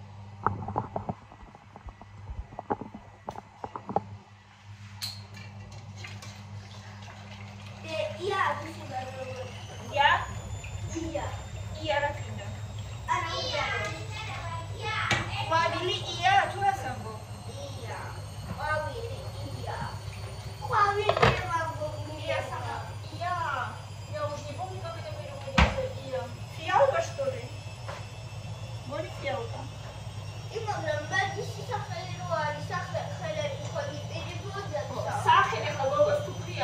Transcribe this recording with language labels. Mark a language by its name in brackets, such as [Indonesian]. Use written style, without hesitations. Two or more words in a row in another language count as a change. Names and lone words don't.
[Georgian] ია რა თქმა უნდა. ყვავილი ია თუ რას ამბობ? [Russian] Ия сама. Я уже не помню, как это переводится. Ия. Фиалка, что ли? Может, фиалка? Сахар, это было ступия.